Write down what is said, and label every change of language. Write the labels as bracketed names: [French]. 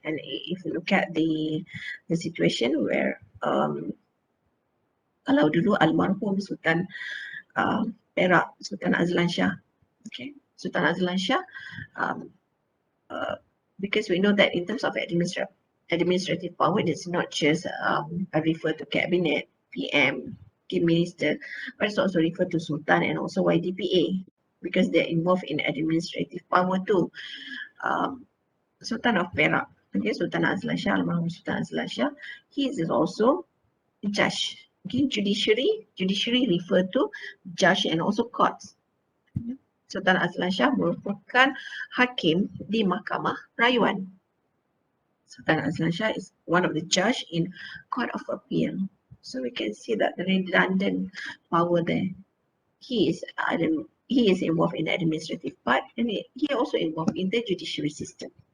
[English] And if you look at the situation where [Malay] kalau dulu almarhum [English] Sultan Perak, Sultan Azlan Shah, okay, Sultan Azlan Shah, because we know that in terms of administrative power, it's not just refer to cabinet, PM, key minister, but it's also refer to Sultan and also YDPA, because they're involved in administrative power too. Sultan of Perak, okay, Sultan Azlan Shah, almarhum Sultan Azlan Shah, he is also judge. Okay, judiciary refer to judge and also courts. [Malay] Sultan Azlan Shah merupakan hakim di Mahkamah Rayuan. [English] Sultan Azlan Shah is one of the judge in Court of Appeal. So we can see that the redundant power there. He is involved in the administrative part, and he also involved in the judiciary system.